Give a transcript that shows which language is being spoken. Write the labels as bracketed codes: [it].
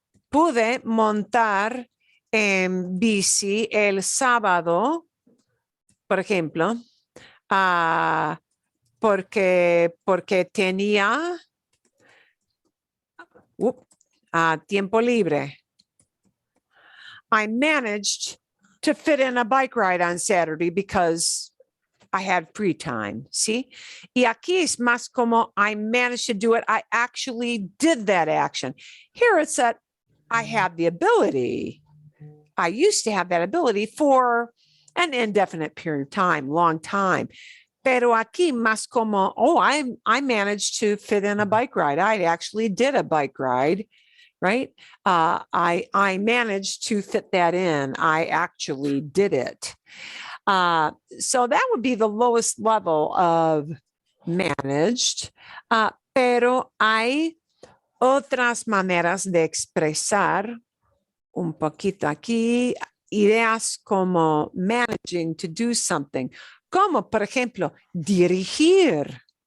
[es] Pude montar en bici el sábado, por ejemplo, porque tenía tiempo libre. [en] I managed to fit in a bike ride on Saturday because I had free time, ¿sí? [es] Y aquí es más como [en] I managed to do it. I actually did that action. Here it's that I had the ability. I used to have that ability for an indefinite period of time, long time. [es] Pero aquí más como, [en] oh, I managed to fit in a bike ride. I actually did a bike ride, right? I managed to fit that in. I actually did it. So that would be the lowest level of managed. [es] Pero hay otras maneras de expresar un poquito aquí ideas como [en] managing to do something, [es] como por ejemplo dirigir.